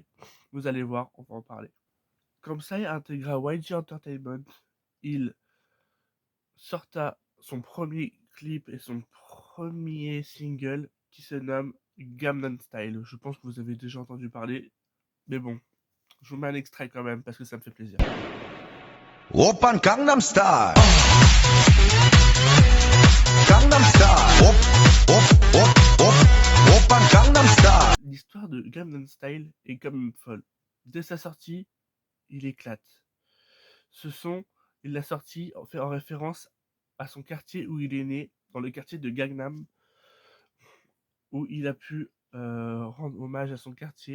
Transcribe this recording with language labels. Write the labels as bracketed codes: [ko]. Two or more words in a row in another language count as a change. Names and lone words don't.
[fr] Vous allez voir, on va en parler. Comme Psy intégra YG Entertainment, il sorta son premier clip et son premier single qui se nomme Gangnam Style. Je pense que vous avez déjà entendu parler, mais bon, je vous mets un extrait quand même parce que ça me fait plaisir. [ko] 오빤 강남 스타일 강남 스타일 오빤 강남 스타일. [fr] L'histoire de Gangnam Style est quand même folle. Dès sa sortie, il éclate. Ce son, il l'a sorti en fait en référence à son quartier où il est né, dans le quartier de Gangnam, où il a pu rendre hommage à son quartier.